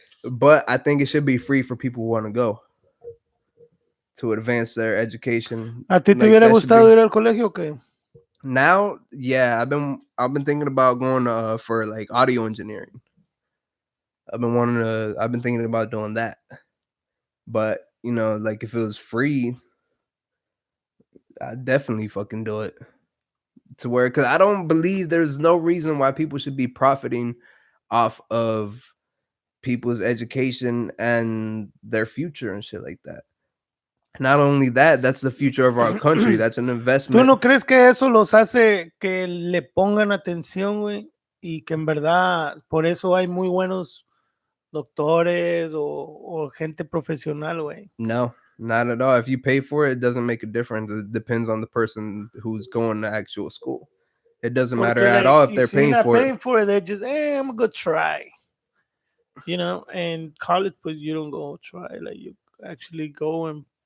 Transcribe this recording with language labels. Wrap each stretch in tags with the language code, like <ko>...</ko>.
<en>But I think it should be free for people who want to go to advance their education.</en> <es>¿A ti te hubiera gustado ir al colegio o qué?</es> <en>Now, yeah, I've been thinking about going for like audio engineering. I've been thinking about doing that. But, like if it was free, I'd definitely fucking do it. To where, because I don't believe there's no reason why people should be profiting off of people's education and their future and shit like that. Not only that, that's the future of our country. That's an investment.</en> <es>¿Tú no crees que eso los hace que le pongan atención, güey? Y que en verdad por eso hay muy buenos doctores o gente profesional, güey.</es> <en>No, not at all. If you pay for it, it doesn't make a difference. It depends on the person who's going to actual school. It doesn't matter at all if they're paying for it. They're just, I'm gonna go try. And college, but you don't go try. Like you actually go and.</en>